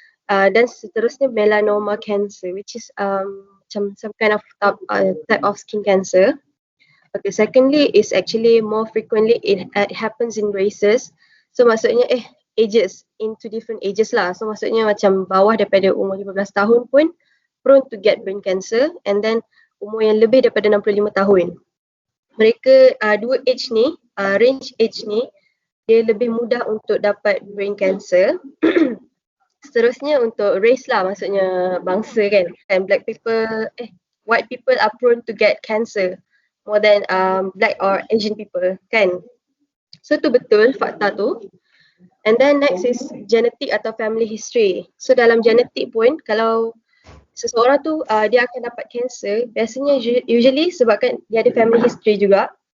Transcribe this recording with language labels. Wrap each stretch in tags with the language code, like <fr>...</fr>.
<en>Dan seterusnya melanoma cancer, which is macam some kind of type of skin cancer. Okay, secondly is actually more frequently it happens in races. So maksudnya ages, into different ages lah.</en> <ms>So maksudnya macam bawah daripada umur 15 tahun pun prone to get brain cancer, and then umur yang lebih daripada 65 tahun. Mereka dua age ni, range age ni, dia lebih mudah untuk dapat brain cancer. Seterusnya untuk race lah, maksudnya bangsa kan.</ms> <en>And white people are prone to get cancer more than black or Asian people kan. So tu betul fakta tu. And then next is genetic atau family history.</en> <ms>So dalam genetik pun kalau seseorang tu dia akan dapat cancer, biasanya usually sebabkan dia ada family history juga.</ms>